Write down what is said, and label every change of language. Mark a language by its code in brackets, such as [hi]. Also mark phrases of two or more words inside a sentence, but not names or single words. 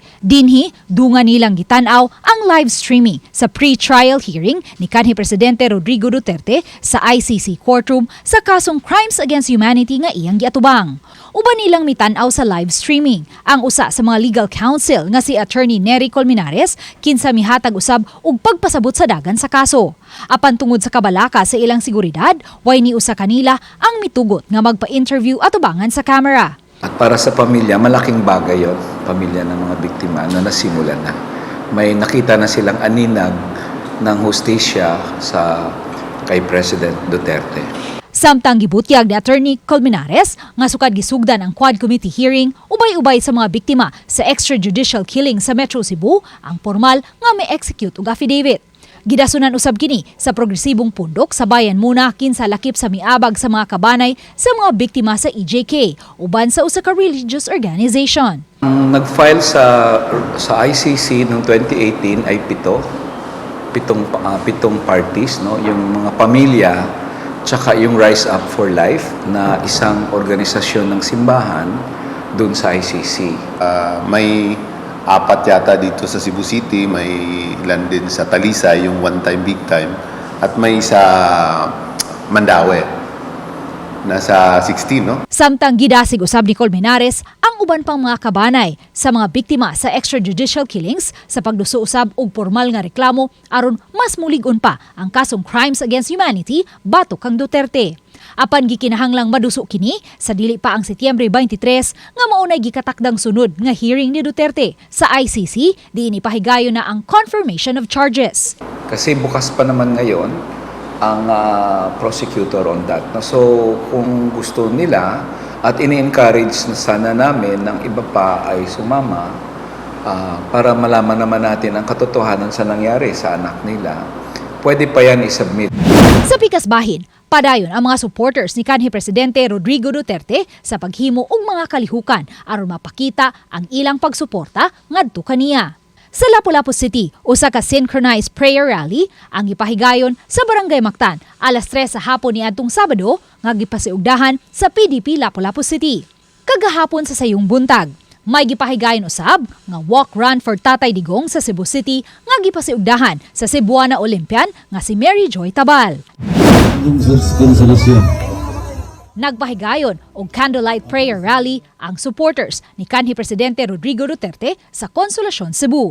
[ceb] Dinhi, dunga nilang gitanaw ang [en] live streaming [ceb] sa [en] pre-trial hearing [ceb] ni kanhi Presidente Rodrigo Duterte sa ICC courtroom sa kasong [en] Crimes Against Humanity [ceb] nga iyang giatubang. Uban nilang mitanaw sa [en] live streaming [ceb] ang usa sa mga [en] legal counsel [ceb] nga si Attorney Nery Colmenares kinsa mihatag usab og pagpasabot sa dagan sa kaso. Apan tungod sa kabalaka sa ilang seguridad, way ni usa kanila ang mitugot nga magpa-interview at ubangan sa camera. [tl] At para sa pamilya, malaking bagay yon, pamilya ng mga biktima na nasimulan na. May nakita na silang aninag ng hustisya sa kay President Duterte. [ceb] Samtang gibutyag ni Attorney Colmenares nga sukad gisugdan ang [en] Quad Committee hearing [ceb] ubay-ubay sa mga biktima sa [en] extra-judicial killing [ceb] sa Metro Cebu ang formal nga may execute og affidavit. Gidasunan usab kini sa progresibong pundok sa bayan muna kinsa lakip sa miabag sa mga kabanay sa mga biktima sa EJK uban sa usa ka [en] religious organization. [tl] Ang nag-file sa ICC noong 2018 ay pitong parties, no, yung mga pamilya tsaka yung Rise Up for Life na isang organisasyon ng simbahan doon sa ICC. May 4 yata dito sa Cebu City, may ilan din sa Talisay, yung [en] one time, big time, [tl] at may sa Mandaue, nasa 16, no? [ceb] Samtang gidasig usab ni Colmenares ang uban pang mga kabanay sa mga biktima sa [en] extrajudicial killings [ceb] sa pagduso usab og formal nga reklamo aron mas mulig-on pa ang kasong [en] Crimes Against Humanity [ceb] batok kang Duterte. Apan gikinahanglang maduso kini sa dili pa ang Setyembre 23 nga maunay gikatakdang sunod nga hearing ni Duterte sa ICC diin ipahigayon na ang [en] confirmation of charges. [tl] Kasi bukas pa naman ngayon ang prosecutor [en] on that. [tl] So kung gusto nila at ini-encourage na sana namin ng iba pa ay sumama para malaman naman natin ang katotohanan sa nangyari sa anak nila, pwede pa yan isubmit. [ceb] Sa pikas bahin, padayon ang mga supporters ni kanhi Presidente Rodrigo Duterte sa paghimo og mga kalihukan aron mapakita ang ilang pagsuporta ngadto kaniya. Sa Lapu-Lapu City, usa ka [en] synchronized prayer rally [ceb] ang ipahigayon sa Barangay Mactan alas 3 sa hapon niadtong Sabado nga gipasiugdahan sa PDP Lapu-Lapu City. Kagahapon sa sayong buntag, may gipahigayon usab nga [en] walk run [ceb] for Tatay Digong sa Cebu City nga gipasiugdahan sa Cebuana Olympian nga si Mary Joy Tabal. Nagpahigayon og [en] candlelight prayer rally [ceb] ang supporters ni kanhi Presidente Rodrigo Duterte sa Konsolasyon, Cebu.